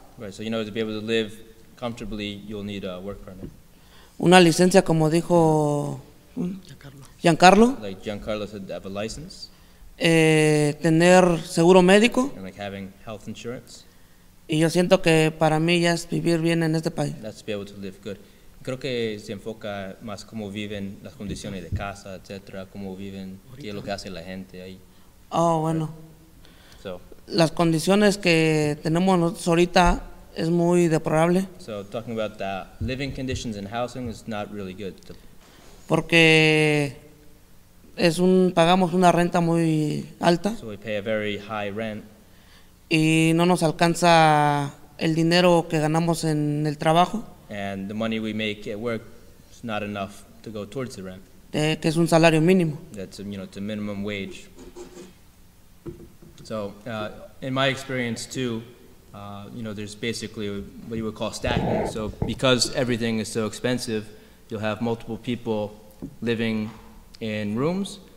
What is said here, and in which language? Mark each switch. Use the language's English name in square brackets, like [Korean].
[English] Right, so to be able to live comfortably, you'll need a work permit. [Spanish] Una licencia, como dijo Giancarlo. [English] Like Giancarlo said, have a license. [Spanish] Tener seguro médico. [English] And like having health insurance. [Spanish] Y yo siento que para mí ya es vivir bien en este país. [English] That's to be able to live good. [Spanish] Creo que se enfoca más cómo viven las condiciones de casa, etcétera, cómo viven, qué es lo que hace la gente ahí. Oh, bueno. [English] So, [Spanish] las condiciones que tenemos nosotros ahorita es muy deplorable. [English] So talking about the living conditions in housing is not really good. [Spanish] Porque pagamos una renta muy alta. [English] So we pay a very high rent. [Spanish] Y no nos alcanza el dinero que ganamos en el trabajo. [English] And the money we make at work is not enough to go towards the rent. [Spanish] Que es un salario mínimo. [English] That's it's a minimum wage. So in my experience too, there's basically what you would call stacking. So because everything is so expensive, you'll have multiple people living in rooms.